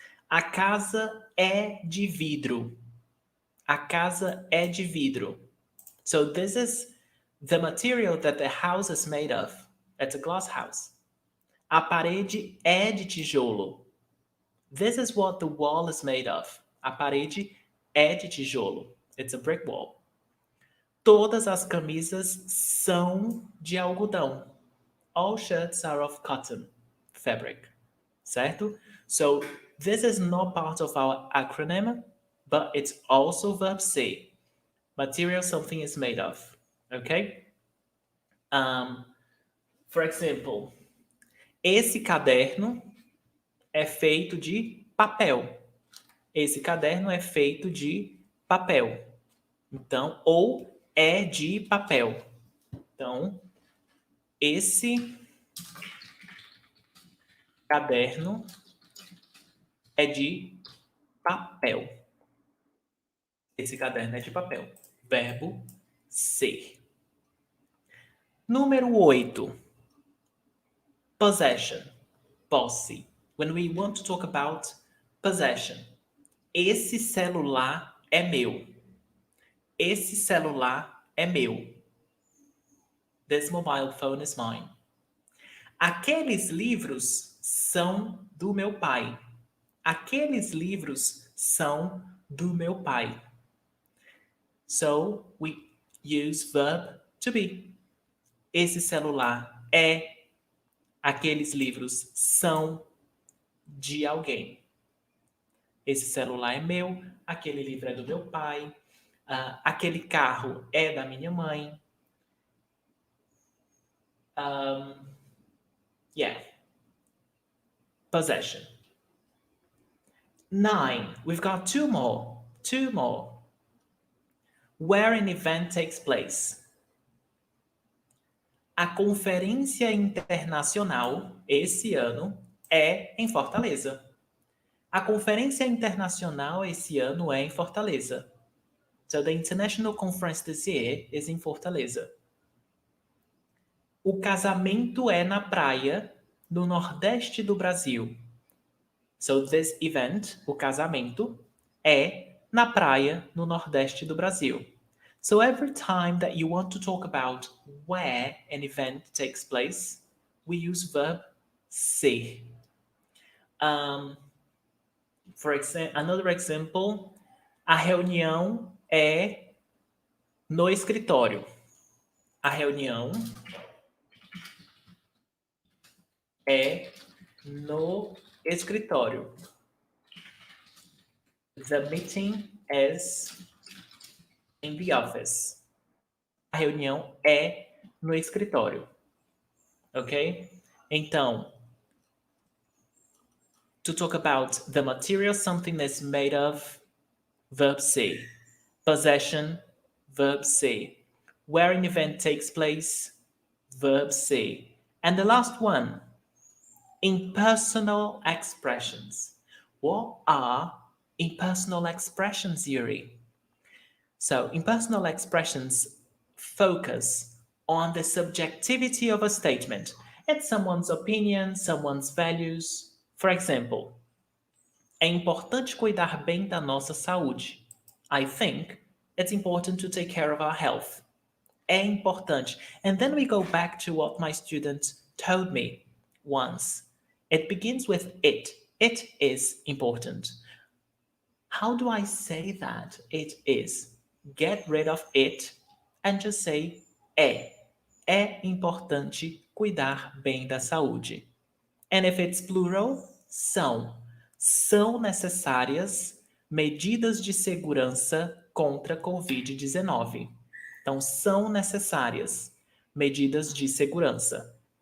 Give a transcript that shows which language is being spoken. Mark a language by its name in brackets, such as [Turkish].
[Portuguese] A casa é de vidro. A casa é de vidro. [English] So this is the material that the house is made of. It's a glass house. [Portuguese] A parede é de tijolo. [English] This is what the wall is made of. [Portuguese] A parede é de tijolo. [English] It's a brick wall. [Portuguese] Todas as camisas são de algodão. [English] All shirts are of cotton fabric. [Portuguese] Certo? [English] So this is not part of our acronym, but it's also verb ser. Material something is made of. Okay? For example, [Portuguese] esse caderno é feito de papel. Esse caderno é feito de papel. Então, ou é de papel. Então, esse caderno é de papel. Esse caderno é de papel. Verbo ser. Número 8. Possession. Posse. [English] When we want to talk about possession. [Portuguese] Esse celular é meu. Esse celular é meu. [English] This mobile phone is mine. [Portuguese] Aqueles livros são do meu pai. Aqueles livros são do meu pai. [English] So, we use verb to be. [Portuguese] Esse celular é. Aqueles livros são de alguém. Esse celular é meu. Aquele livro é do meu pai. Aquele carro é da minha mãe. [English] Yeah. Possession. 9. We've got two more. Two more. Where an event takes place. [Portuguese] A conferência internacional esse ano é em Fortaleza. A conferência internacional esse ano é em Fortaleza. [English] So the international conference this year is in Fortaleza. [Portuguese] O casamento é na praia, no Nordeste do Brasil. [English] So this event, [Portuguese] o casamento, é na praia, no Nordeste do Brasil. [English] So every time that you want to talk about where an event takes place, we use verb ser. For example, another example, [Portuguese] a reunião é no escritório. A reunião é no escritório. [English] The meeting is in the office. [Portuguese] A reunião é no escritório. [English] Ok? [Portuguese] Então, [English] to talk about the material something is made of, verb ser. Possession, verb ser. Where an event takes place, verb ser. And the last one, impersonal expressions. What are impersonal expressions, Yuri? So, impersonal expressions focus on the subjectivity of a statement. It's someone's opinion, someone's values. For example, [Portuguese] é importante cuidar bem da nossa saúde. [English] I think it's important to take care of our health. [Portuguese] É importante. [English] And then we go back to what my students told me once. It begins with it. It is important. How do I say that it is? Get rid of it and just say é. [Portuguese] É importante cuidar bem da saúde. [English] And if it's plural, [Portuguese] são. São necessárias medidas de segurança contra a Covid-19. Então, são necessárias medidas de segurança.